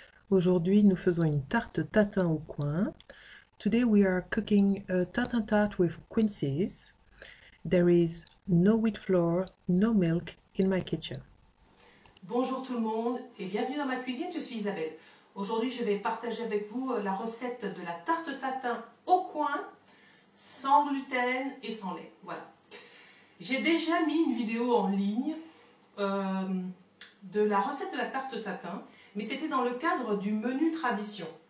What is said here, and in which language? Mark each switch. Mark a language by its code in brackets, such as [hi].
[fr] Aujourd'hui, nous faisons une tarte tatin au coin. [en] Today we are cooking a tatin tart with quinces. There is no wheat flour, no milk in my kitchen. [fr] Bonjour tout le monde et bienvenue dans ma cuisine, je suis Isabelle. Aujourd'hui je vais partager avec vous la recette de la tarte tatin au coin, sans gluten et sans lait. Voilà. J'ai déjà mis une vidéo en ligne de la recette de la tarte tatin, mais c'était dans le cadre du menu tradition.